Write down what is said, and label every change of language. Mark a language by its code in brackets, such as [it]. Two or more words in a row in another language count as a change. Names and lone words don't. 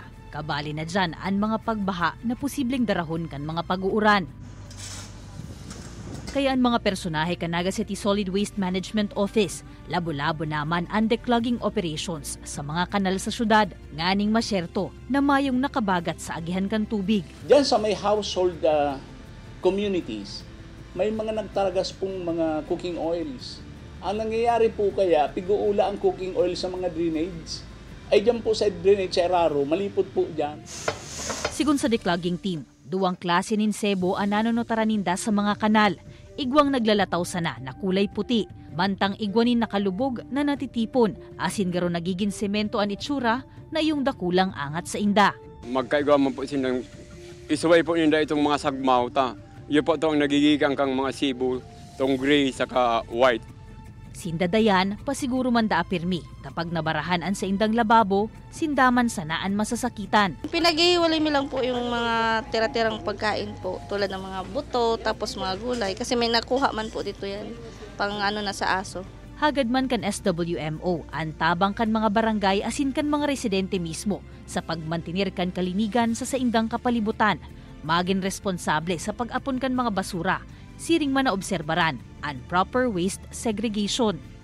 [bik] Kabali na dyan ang mga pagbaha na posibleng darahon kan mga pag-uuran. Kaya ang mga personahe kan Naga City Solid Waste Management Office, labo-labo naman ang [en] declogging operations [bik] sa mga kanal sa syudad, nganing masyerto na mayong nakabagat sa agihan kan tubig. [tl] Diyan sa may [en] household communities, [tl] may mga nagtaragas pong mga [en] cooking oils. [tl] Ang nangyayari po kaya, piguula ang [en] cooking oil [tl] sa mga drainage. Ay diyan po sa drainage sa Eraro, malipot po diyan. [bik] Sigun sa declogging team, duwang klase nin sebo ang nanonotaran ninda sa mga kanal. Igwang naglalataw sana na kulay puti, Mantang igwanin nakalubog na natitipon, asin garo nagiging semento an itsura na iyong dakulang angat sa inda. Magkaigawa man po silang isuway po ninda itong mga sagmaw ta. Iyo po itong nagigigang kang mga sibo, itong gray saka white. Sindadayan, pasiguro man da apirmi, kapag nabarahan an sa indang lababo, sindaman sanaan masasakitan. [tl] Pinag-iwalay mi lang po yung mga tira-tirang pagkain po, tulad ng mga buto, tapos mga gulay. Kasi may nakuha man po dito yan, pang na sa aso. [bik] Hagad man kan SWMO, antabang kan mga barangay asin kan mga residente mismo sa pagmantinir kan kalinigan sa saindang kapalibutan. Maging responsable sa pag-apon kan mga basura, siring man na obserbaran ang [en] proper waste segregation.